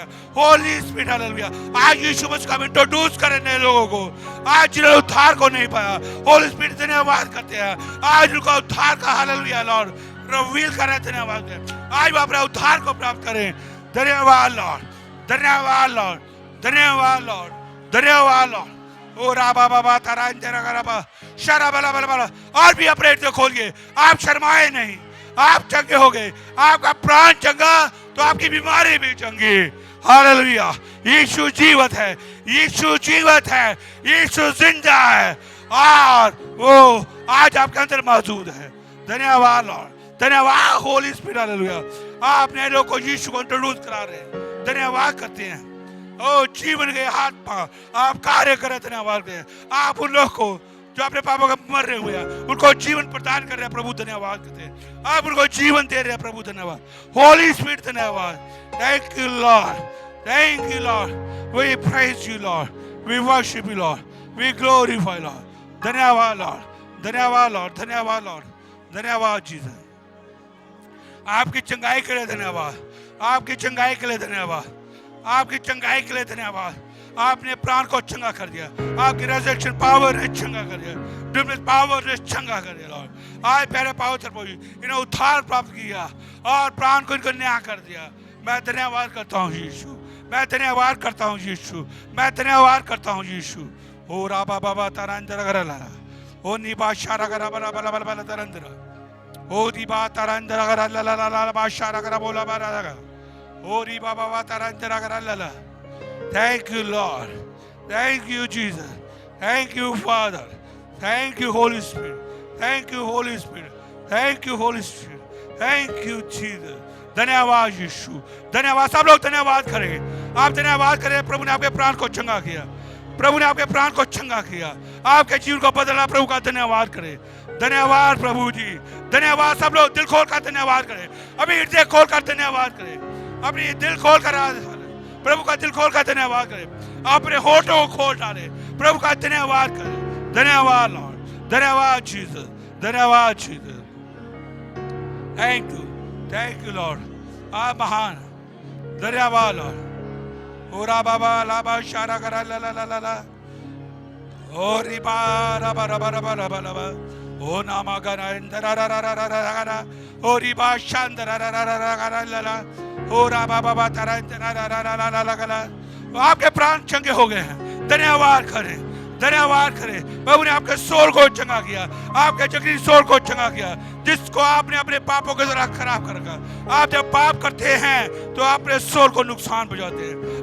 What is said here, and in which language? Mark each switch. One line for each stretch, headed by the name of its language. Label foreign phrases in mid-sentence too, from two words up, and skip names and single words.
English: Holy Spirit
Hindi: हालेलुया, आज यीशु मसीह को इंट्रोड्यूस करें नए लोगों को, आज जिन्होंने उद्धार को नहीं पाया,
English: Holy Spirit
Hindi: धन्यवाद करते हैं। आज उनका उद्धार का हालेलुया
English: Lord reveal
Hindi: करें, धन्यवाद करें। आज वो अपने उद्धार को प्राप्त करें। धन्यवाद लॉर्ड, धन्यवाद लॉर्ड, धन्यवाद लॉर्ड, धन्यवाद लॉर्ड। ओ राबा बाबा तारा इंजरा कराबा शरा बला बला बला। और भी अपने हृदय खोलिए, आप शर्माए नहीं, आप चंगे हो गए, आपका प्राण चंगा तो आपकी बीमारी भी चंगी। हालेलुया, यीशु जीवित है, यीशु जीवित है, यीशु जिंदा है और वो आज आपके अंदर मौजूद है। धन्यवाद लॉर्ड, धन्यवाद
English: Holy Spirit
Hindi: हालेलुया। आपने लोगों को यीशु को इंट्रोड्यूस करा रहे हैं, धन्यवाद करते हैं। ओ जीवन के हाथ पा आप कार्य करें, धन्यवाद करें। आप उन लोग को जो अपने पापों का मर रहे हुए हैं, उनको जीवन प्रदान कर रहे हैं प्रभु, धन्यवाद करते हैं। आप उनको जीवन दे रहे हैं प्रभु, धन्यवाद।
English: Holy Spirit
Hindi: धन्यवाद।
English: Thank you Lord, thank you Lord. We praise you Lord, we worship you Lord, we glorify Lord.
Hindi: धन्यवाद लॉर्ड, धन्यवाद लॉर्ड, धन्यवाद लॉर्ड, धन्यवाद जीसस। आपकी चंगाई के लिए धन्यवाद, आपकी चंगाई के लिए धन्यवाद, आपकी चंगाई के लिए धन्यवाद। आपने प्राण को चंगा कर दिया, आपकी
English: resurrection power
Hindi: ने चंगा कर दिया,
English: divinity power
Hindi: ने चंगा कर दिया लॉर्ड। आज पहले पावर पहुंची, इन्हें उद्धार प्राप्त किया और प्राण को इनको न्याय कर दिया। मैं धन्यवाद करता हूँ यीशु, मैं धन्यवाद करता हूँ यीशु, मैं धन्यवाद करता हूँ यीशु। ओ राबा बाबा तारांजरा गरला, ओ निबा शारा गरा बला बला बला बला तरंजरा, ओ दिबा तारांजरा गरा ला ला ला ला बा शारा गरा बोला बारा लगा, ओ रिबा बाबा तारांजरा गरा ला ला।
English: Thank you, Lord. Thank you, Jesus. Thank you, Father. Thank you, Holy Spirit. Thank you, Holy Spirit. Thank you, Holy Spirit. Thank you, Jesus.
Hindi: धन्यवाद यीशु, धन्यवाद। सब लोग धन्यवाद करें, आप धन्यवाद करें। प्रभु ने आपके प्राण को चंगा किया, प्रभु ने आपके प्राण को चंगा किया, आपके जीवन को बदला। प्रभु का धन्यवाद करें, धन्यवाद प्रभु जी, धन्यवाद। सब लोग दिल खोल कर धन्यवाद करें, अभी हृदय खोल कर धन्यवाद करें, अपनी दिल खोल कर प्रभु का दिल खोल कर धन्यवाद करें, अपने होठों को खोल डाले, प्रभु का धन्यवाद करें। धन्यवाद लॉर्ड, धन्यवाद जीसस, धन्यवाद जीसस,
English: thank you Lord,
Hindi: आप महान, धन्यवाद लॉर्ड। ओरा बाबा लाबा शारा करा ला ला ला ला ला, ओ रिबा रबा रबा रबा रबा रबा, ओ नामा गना इंदरा रा रा रा रा रा रा, ओ रिबा शांदरा रा रा रा रा रा ला ला, ओ राबा बाबा तारा इंदरा रा रा रा रा ला ला ला। आपके प्राण चंगे हो गए हैं, धन्यवाद करें, धन्यवाद करें। प्रभु ने आपके सोल को चंगा किया, आपके जगरी सोल को चंगा किया, जिसको आपने अपने पापों के द्वारा खराब कर रखा। आप जब पाप करते हैं तो अपने सोल को नुकसान पहुंचाते हैं।